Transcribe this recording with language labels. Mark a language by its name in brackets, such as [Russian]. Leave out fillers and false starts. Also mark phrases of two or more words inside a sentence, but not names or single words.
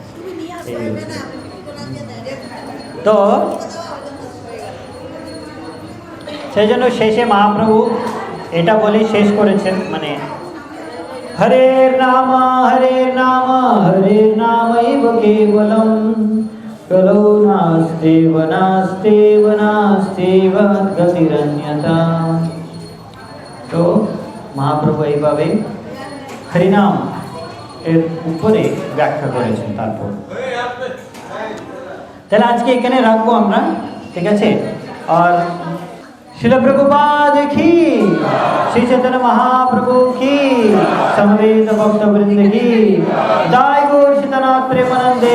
[Bangla] তো সেই জন্য শেষে মহাপ্রভু এটা বলে শেষ করেছেন, মানে [Sanskrit] হরে নাম হরে নাম হরে নামৈব কেবলম কলৌ নাস্তেব নাস্তেব নাস্তেব গতিরন্যথা। [Bangla] তো মহাপ্রভু এইভাবে হরিনাম এর উপরে ব্যাখ্যা করেছেন। তারপর তাহলে আজকে এখানে রাখবো আমরা, ঠিক আছে? আর শিল প্রভুপাদ কি, শ্রী চৈতন্য মহাপ্রভু কি, সমবেত ভক্তবৃন্দ কি, জয় গৌর সীতানাথ প্রেমানন্দ।